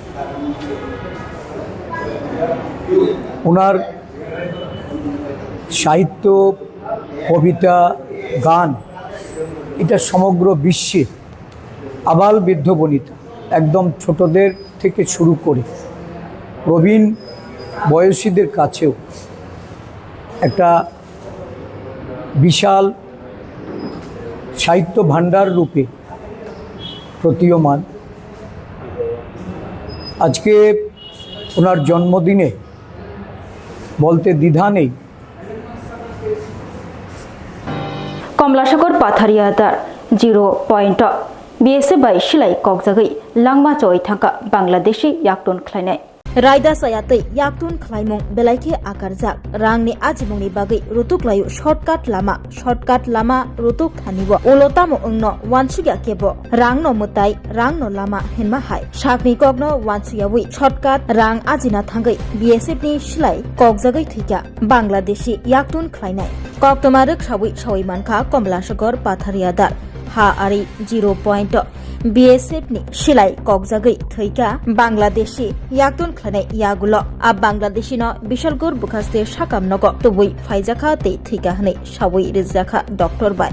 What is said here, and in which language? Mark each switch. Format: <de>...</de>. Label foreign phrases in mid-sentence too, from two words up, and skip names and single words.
<bn>ওনার সাহিত্য, কবিতা, গান এটা সমগ্র বিশ্বে আবাল বৃদ্ধ বনিতা, একদম ছোটদের থেকে শুরু করে প্রবীণ বয়সীদের কাছেও একটা বিশাল সাহিত্য ভাণ্ডার রূপে প্রতীয়মান। আজকে ওনার জন্মদিনে বলতে দ্বিধা নেই।</bn> <trp>कमलासागर पाथारियादार 0 पॉइंट बीएसएफ बाई सिलाई ककजागै लांगमा चोय थांका बांग्लादेशी याक्टुन खलायनाय रायदा सायातै याक्टुन खलायमुं बेलाइखे आकारजाक रांनि आजिमुंनि बागै रुतुक्लायु शर्टकाट लामा रुतुक थानिबो उलतामो अंगनो वानसुया केबो रांनो मुताय रांनो लामा हेनमा हाय साकनि कगनो वानसुयावै शर्टकाट रां आजिना थांगै बीएसएफ नि सिलाय ककजागै थैका बांग्लादेशी याक्टुन खलायनाय कक्तमारक सावै मानखा कमलासागर पाथारियादार हा आरि 0 पॉइंट बीएसएफ नि सिलाई ककजागै थैका बांग्लादेशी याक्टुन खलायनाय यागुलो आ बांग्लादेशी न बिशालगुर बुखास्ते साकाम नग तबुई फाइजाखा ते थैका हनै सावै रिजाखा डॉक्टर बाय</trp>